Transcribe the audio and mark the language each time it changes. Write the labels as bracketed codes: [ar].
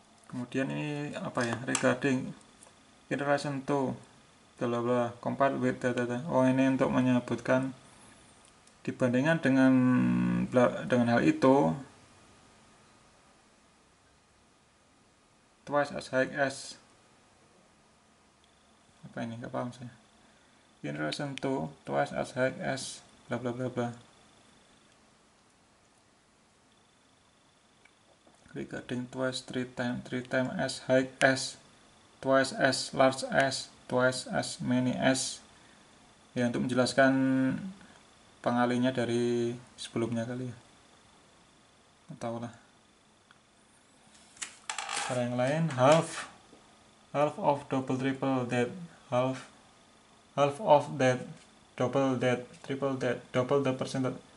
[id] Kemudian ini apa ya, [en] regarding in relation to bla bla compared with data. [id] Oh, ini untuk menyebutkan dibandingkan dengan hal itu, [en] twice as high as, [id] apa ini, nggak paham saya. [en] In relation to twice as high as bla bla bla bla. Regarding twice, three times as high as, twice as large as, twice as many as. [id] Ya, untuk menjelaskan pengalinya dari sebelumnya kali ya. Tahu lah. Cara yang lain, [en] half of double triple that, half of that, double that, triple that, double the percentage.